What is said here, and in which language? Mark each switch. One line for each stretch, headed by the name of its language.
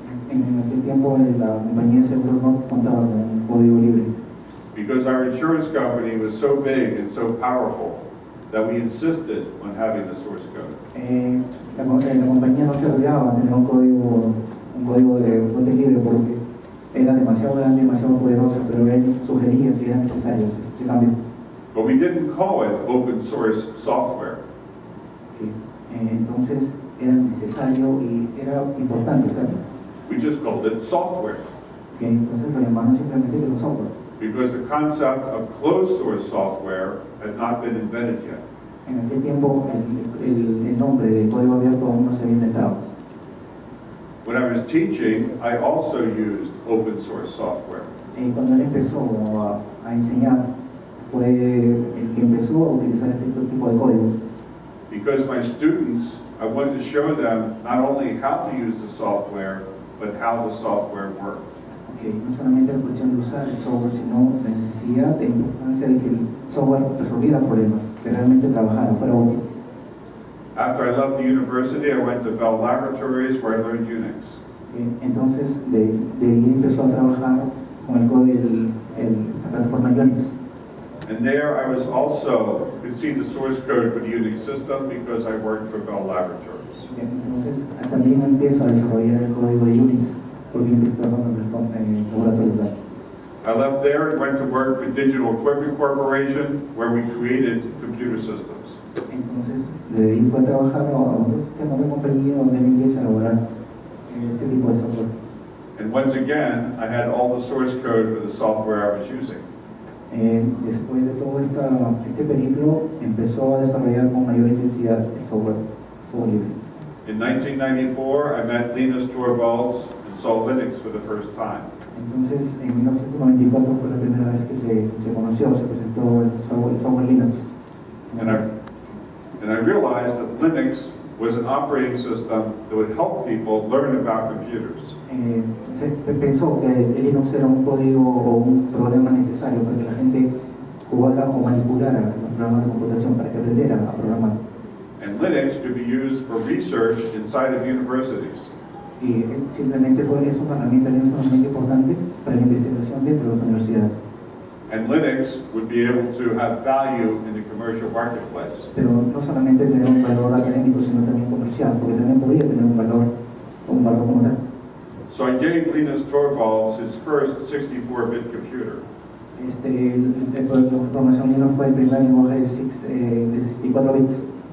Spanish: En aquel tiempo la compañía de seguros no contaba con un código libre,
English: Because our insurance company was so big and so powerful that we insisted on having the source code.
Spanish: la compañía no se rodeaba a tener un código de fuente libre porque era demasiado grande, demasiado poderosa, pero él sugería que era necesario ese cambio.
English: But we didn't call it open source software.
Spanish: Entonces era necesario y era importante hacerlo.
English: We just called it software.
Spanish: Entonces lo llamaron simplemente de los software.
English: Because the concept of closed source software had not been invented yet.
Spanish: En aquel tiempo el nombre de código abierto aún no se había inventado.
English: When I was teaching, I also used open source software.
Spanish: Cuando él empezó a enseñar, fue el que empezó a utilizar este tipo de código.
English: Because my students, I wanted to show them not only how to use the software, but how the software worked.
Spanish: No solamente la cuestión de usar el software, sino la necesidad e importancia de que el software resolviera problemas, que realmente trabajara, fuera útil.
English: After I left the university, I went to Bell Laboratories where I learned Unix.
Spanish: Entonces, de ahí empezó a trabajar con el código, la plataforma Unix.
English: And there I was also, could see the source code for the Unix system because I worked for Bell Laboratories.
Spanish: Entonces, también empieza a desarrollar el código de Unix, porque empieza a trabajar en el laboratorio.
English: I left there and went to work for Digital Equipment Corporation, where we created computer systems.
Spanish: Entonces, de ahí fue a trabajar a otro sistema de compañía donde él empieza a elaborar este tipo de software.
English: And once again, I had all the source code for the software I was using.
Spanish: Después de todo este periplo, empezó a desarrollar con mayor intensidad el software libre.
English: In 1994, I met Linus Torvalds and saw Linux for the first time.
Spanish: Entonces, en 1994 fue la primera vez que se conoció, se presentó el software Linux.
English: And I realized that Linux was an operating system that would help people learn about computers.
Spanish: Se pensó que el Linux era un código o un programa necesario para que la gente jugara o manipulara los programas de computación, para que aprendiera a programar.
English: And Linux could be used for research inside of universities.
Spanish: Y simplemente es una herramienta importante para la investigación dentro de las universidades.
English: And Linux would be able to have value in the commercial marketplace.
Spanish: Pero no solamente tener un valor académico, sino también comercial, porque también podría tener un valor como tal.
English: So I gave Linus Torvalds his first 64-bit computer.
Spanish: El programación Linux fue el primer lenguaje de 64 bits.